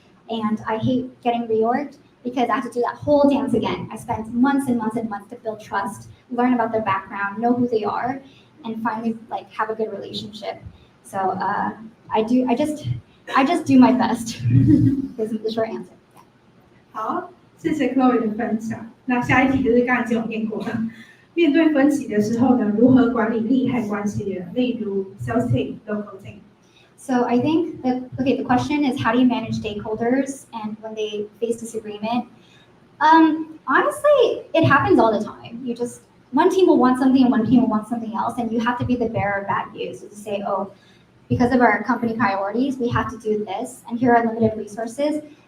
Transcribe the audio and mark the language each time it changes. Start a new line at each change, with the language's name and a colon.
English: And I hate getting reorged because I have to do that whole dance again. I spent months and months and months to build trust, learn about their background, know who they are, and finally have a good relationship. So I just do my best. This is the short answer.
Chinese: 好，谢谢 Chloe 的分享。那下一题就是刚才已经有念过的，面对分歧的时候呢，如何管理利害关系人，例如 sales team, local team。
English: So I think the question is how do you manage stakeholders and when they face disagreement? Honestly, it happens all the time. One team will want something and one team will want something else, and you have to be the bearer of bad news. So to say, oh, because of our company priorities, we have to do this, and here are limited resources.